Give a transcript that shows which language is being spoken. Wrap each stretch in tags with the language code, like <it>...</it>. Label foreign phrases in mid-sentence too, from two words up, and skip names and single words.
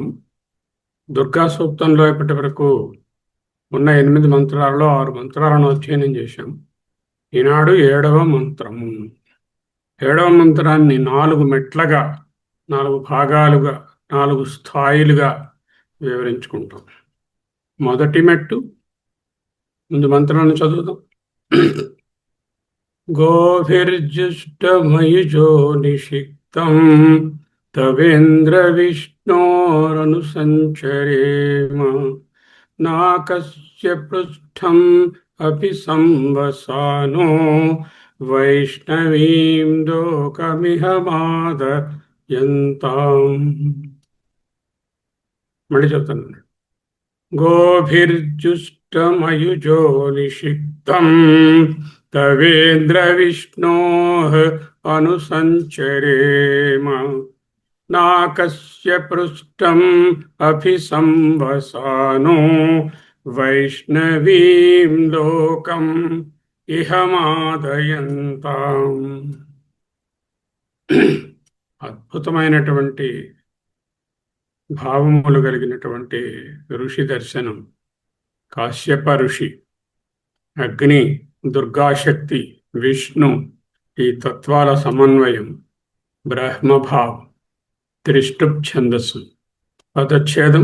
<te>దుర్గా సూక్తంలో ఇప్పటి వరకు ఉన్న 8 మంత్రాలలో 6 మంత్రాలను అధ్యయనం చేశాం. ఈనాడు 7వ మంత్రము. 7వ మంత్రాన్ని 4 మెట్లుగా, 4 భాగాలుగా, 4 స్థాయిలుగా వివరించుకుంటాం. మొదటి మెట్టు, ముందు మంత్రాన్ని చదువుదాం.</te> <sa>गोभिर्जुष्टमयुजो निषिक्तं तवेन्द्रविष्णोरनुसञ्चरेम नाकस्य पृष्ठम् अपि संवसानो వైష్ణవీం లోకమిహమాదయంతాం.</sa> <te>మళ్ళీ చెప్తాను.</te> <sa>गोभिर्जुष्टमयुजो निषिक्तं तवेन्द्रविष्णोः अनुसञ्चरेम नाकस्य पृष्ठम् अभिसंवसानो వైష్ణవీం లోకం ఇహమాదయంతాం.</sa> <te>అద్భుతమైనటువంటి భావములు కలిగినటువంటి ఋషి దర్శనం. కాశ్యప ఋషి, అగ్ని, దుర్గాశక్తి, విష్ణు, ఈ తత్వాల సమన్వయం, బ్రహ్మభావం, త్రిష్టుప్ ఛందస్సు, పదచ్ఛేదం.</te>